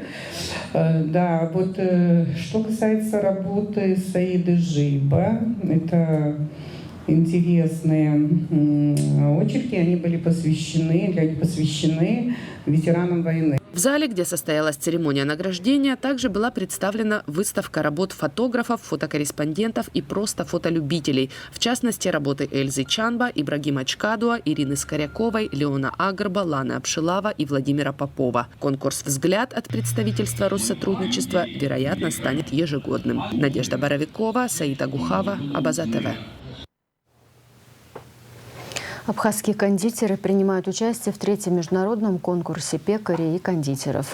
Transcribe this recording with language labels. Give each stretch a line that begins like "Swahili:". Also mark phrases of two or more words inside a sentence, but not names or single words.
Russian: Да, вот что касается работы Саиды Жиба, это интересные очерки, они посвящены ветеранам войны. В зале, где состоялась церемония награждения, также была представлена выставка работ фотографов, фотокорреспондентов и просто фотолюбителей. В частности, работы Эльзы Чанба, Ибрагима Чкадуа, Ирины Скоряковой, Леона Агрба, Ланы Апшилава и Владимира Попова. Конкурс «Взгляд» от представительства Россотрудничества, вероятно, станет ежегодным. Надежда Боровикова, Саида Гухава, Абаза ТВ. Абхазские кондитеры принимают участие в третьем международном конкурсе пекарей и кондитеров.